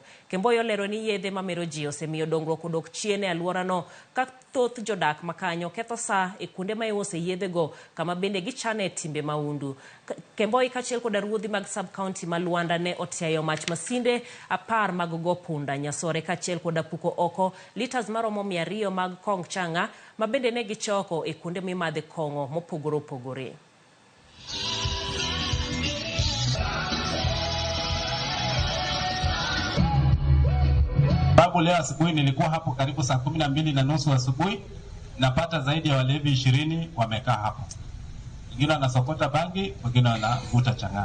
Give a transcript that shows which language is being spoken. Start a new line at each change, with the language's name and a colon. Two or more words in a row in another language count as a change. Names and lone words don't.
Luo (Kenya and Tanzania): Kemboi olero ni yedhe ma meroji osemiyo dongruok odok chien e alworano ka thoth jodak makanyo ketho saa e kuonde ma iuse yedhe go kama bende gichane timbe maundu. Kemboi kachiel koda ruodhi mag
English: sub county
Luo (Kenya and Tanzania): ma Luanda ne otiayo mach masinde 10 mag go punda Nyasore kachiel koda puko oko liters maromo 200 mag kong changa ma bende ne gichoko e kuonde mimadhe kongo mopogore opogore.
Swahili: Babu, leo asubuhi nilikuwa hapo karibu saa 12:30 asubuhi, napata zaidi ya walevi 20 wamekaa hapo. Wengine wanasokota bangi, wengine wanavuta chang'aa.